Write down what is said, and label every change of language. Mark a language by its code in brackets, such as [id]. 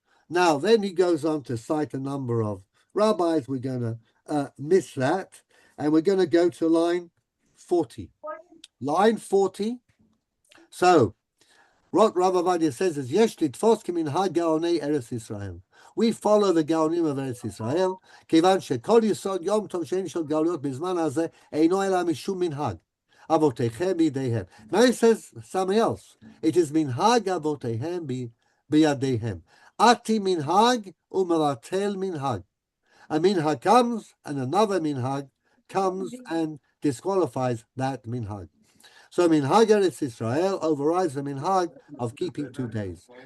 [en] Now then he goes on to cite a number of rabbis. We're going to miss that, and we're going to go to line 40. Line 40. So what Rav Ovadia says is [he] Yesh litfos k'minhag gaonei Eretz Israel. [en] We follow the Gaonim of Eretz Israel, [he] כיוון שכל יסוד יום טוב שאין של גאוליות בזמן הזה, אינו אלא משום מנהג. אבותיכם בידיהם. [en] Now he says something else. It is [he] מנהג אבותיהם בידיהם. אתי מנהג ומבטל מנהג. [en] A minhag comes and another minhag comes and disqualifies that minhag. So minhag Eretz Israel overrides the minhag of keeping 2 days.